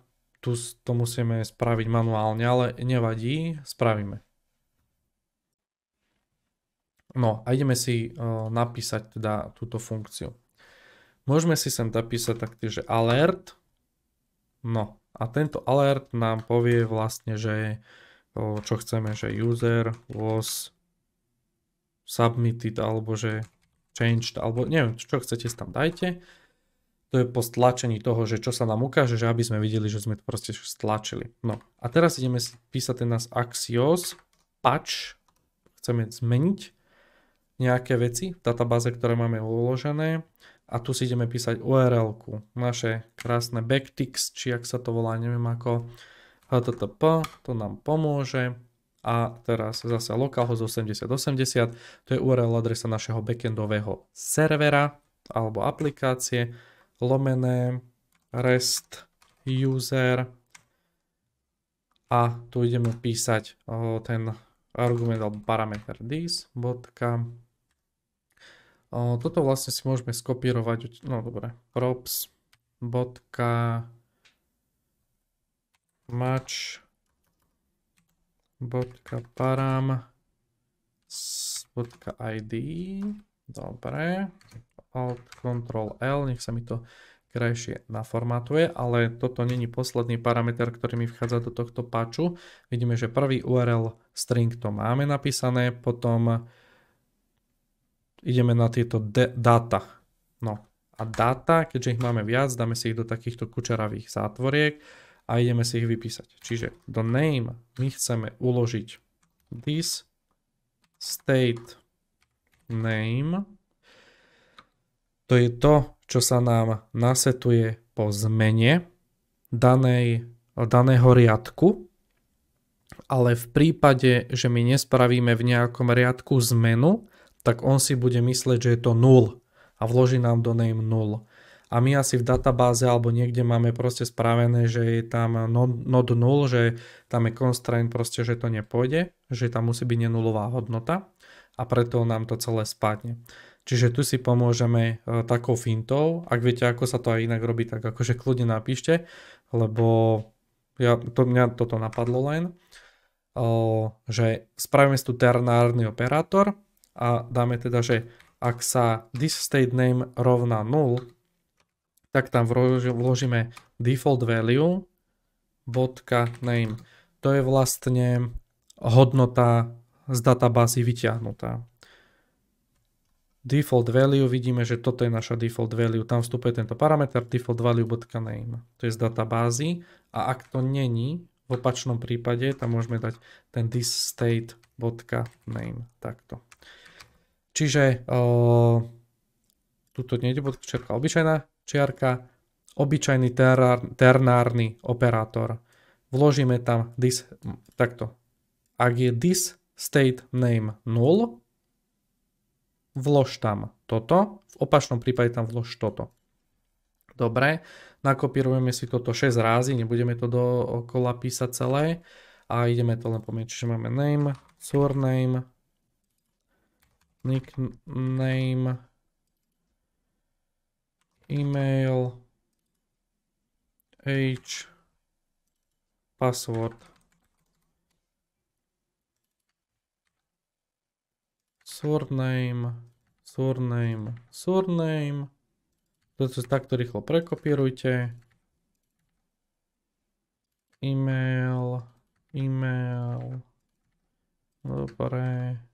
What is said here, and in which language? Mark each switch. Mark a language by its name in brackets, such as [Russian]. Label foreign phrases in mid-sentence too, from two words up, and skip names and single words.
[Slovak] Tu to musíme spraviť manuálne, ale nevadí, spravíme. No a ideme si napísať teda túto funkciu. Môžeme si sem napísať taktiež, že alert. No a tento alert nám povie vlastne, že čo chceme, že [English] user was submitted, [Slovak] alebo že changed, alebo neviem, čo chcete, tam dajte. To je po stlačení toho, že čo sa nám ukáže, že aby sme videli, že sme to proste stlačili. No a teraz ideme si písať ten nás Axios patch. Chceme zmeniť nejaké veci v databáze, ktoré máme uložené. A tu si ideme písať URL-ku. Naše krásne backticks, či ak sa to volá, neviem ako. HTTP, to nám pomôže. A teraz zase localhost 8080, to je URL adresa našeho backendového servera alebo aplikácie, lomené [English] rest user [Slovak] a tu ideme písať ten argument alebo parameter this. Toto vlastne si môžeme skopírovať, no dobre, [English] props match param.id. [Slovak] Dobre. Alt Ctrl L, nech sa mi to krajšie naformátuje, ale toto není posledný parameter, ktorý mi vchádza do tohto patchu. Vidíme, že prvý [English] URL string [Slovak] to máme napísané, potom ideme na tieto data. No a data, keďže ich máme viac, dáme si ich do takýchto kučeravých zátvoriek a ideme si ich vypísať. Čiže do name my chceme uložiť [English] this state name. [Slovak] To je to, čo sa nám nasetuje po zmene daného riadku, ale v prípade, že my nespravíme v nejakom riadku zmenu, tak on si bude mysleť, že je to null a vloží nám do name null. A my asi v databáze alebo niekde máme proste spravené, že je tam [English] not null, [Slovak] že tam je constraint proste, že to nepôjde, že tam musí byť nenulová hodnota a preto nám to celé spadne. Čiže tu si pomôžeme takou fintou. Ak viete, ako sa to aj inak robí, tak akože kľudne napíšte, lebo mňa toto napadlo len, že spravíme si tu ternárny operátor a dáme teda, že ak sa [English] this state name [Slovak] rovná 0, tak tam vložíme [English] default value [Slovak] .name. To je vlastne hodnota z databázy vyťahnutá. [English] Default value, [Slovak] vidíme, že toto je naša [English] default value. [Slovak] Tam vstupuje tento parameter [English] default value.name. [Slovak] To je z databázy a ak to není, v opačnom prípade tam môžeme dať ten thisState.name. Takto. Čiže tuto nejde čiarka, obyčajná čiarka, obyčajný ternárny operátor. Vložíme tam this, takto. Ak je [English] this state name [Slovak] 0, vlož tam toto, v opačnom prípade tam vlož toto. Dobre, nakopírujeme si toto 6 razy, nebudeme to dookola písať celé a ideme to len pomieť, čiže máme name, surname, nickname, email, age, password, surname. Toto takto rýchlo prekopírujte. E-mail. Dobre.